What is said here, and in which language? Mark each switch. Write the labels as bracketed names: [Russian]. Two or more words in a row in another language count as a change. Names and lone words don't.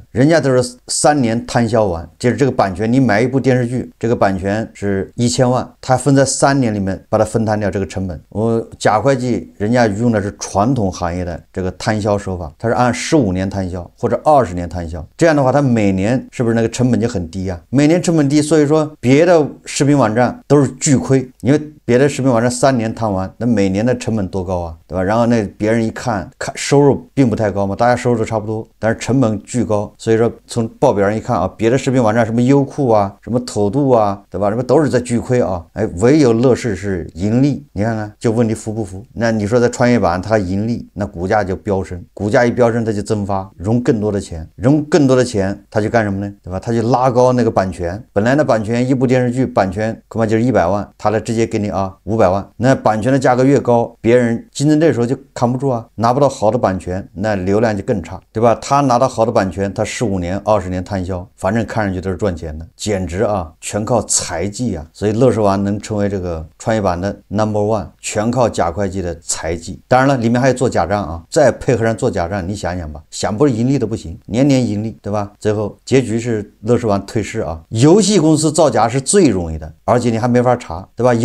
[Chinese] 人家都是3年摊銷完，就是這個版權，你買一部電視劇，這個版權是1000萬，他分在3年裡面把它分攤掉這個成本。我假會計人家用的是傳統行業的這個攤銷手法，他是按15年攤銷或者20年攤銷，這樣的話他每年是不是那個成本就很低啊？每年成本低，所以說別的視頻網站都是巨虧，因為別的視頻網站3年攤完，那每年的成本多高啊，對吧？然後那別人一看收入並不太高嘛，大家收入都差不多，但是成本巨高，所以說從報表上一看啊，別的视頻网站什麼優酷啊，什麼土度啊，对吧？什麼都是在巨虧啊，唯有樂視是盈利。你看看，就問你服不服？那你說在創業板它盈利，那股價就飆升，股價一飆升它就增發，融更多的錢，它就幹什麼呢？對吧？它就拉高那個版權，本來的版权一部電視劇版權恐怕就是100万，它来直接給你500万，那版權的價格越高，別人競爭对手就扛不住啊，拿不到好的版權，那流量就更差，对吧？他拿到好的版权，他15年20年摊銷，反正看上去都是賺錢的，簡直啊全靠財技啊，所以樂視網能成為這個創業板的 No.1， 全靠假會計的財技。當然了，裡面還有做假賬啊，再配合上做假賬，你想想吧，想不盈利都不行，年年盈利，對吧？最後結局是樂視網退市啊。遊戲公司造假是最容易的，而且你還沒法查，對吧？